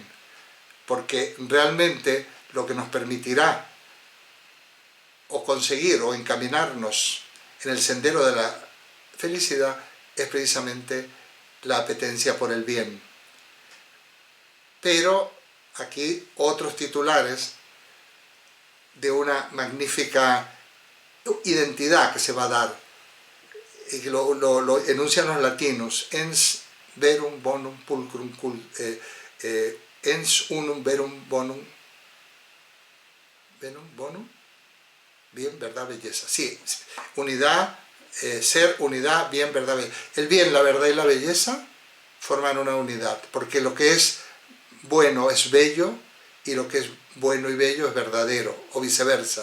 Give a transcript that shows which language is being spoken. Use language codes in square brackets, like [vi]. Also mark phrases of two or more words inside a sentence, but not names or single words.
[es] Porque realmente lo que nos permitirá o conseguir o encaminarnos en el sendero de la felicidad es precisamente la apetencia por el bien. Pero aquí otros titulares de una magnífica identidad que se va a dar, y que lo enuncian los latinos: [la] ens verum bonum pulcrum ens unum verum bonum [es] bien, verdad, belleza. Sí, unidad, ser, unidad, bien, verdad, belleza. El bien, la verdad y la belleza forman una unidad, porque lo que es bueno es bello y lo que es bueno y bello es verdadero, o viceversa.